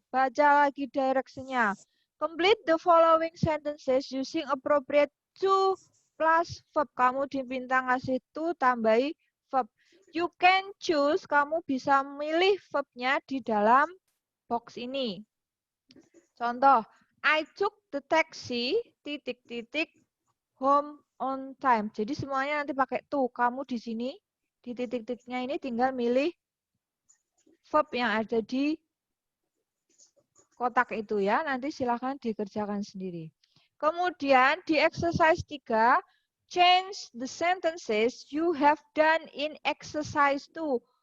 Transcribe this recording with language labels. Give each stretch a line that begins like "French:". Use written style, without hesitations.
Indonesian: Baca lagi direction-nya.
English: Complete the following sentences using appropriate to plus verb.
Indonesian: Kamu diminta ngasih to tambahi verb.
English: You can choose,
Indonesian: kamu bisa milih verbnya di dalam box ini.
English: Contoh, I took the taxi, titik-titik, home on time.
Indonesian: Jadi semuanya nanti pakai to. Kamu di sini, di titik-titiknya ini tinggal milih verb yang ada di kotak itu ya. Nanti silakan dikerjakan sendiri. Kemudian di
English: exercise 3, change the sentences you have done in exercise 2.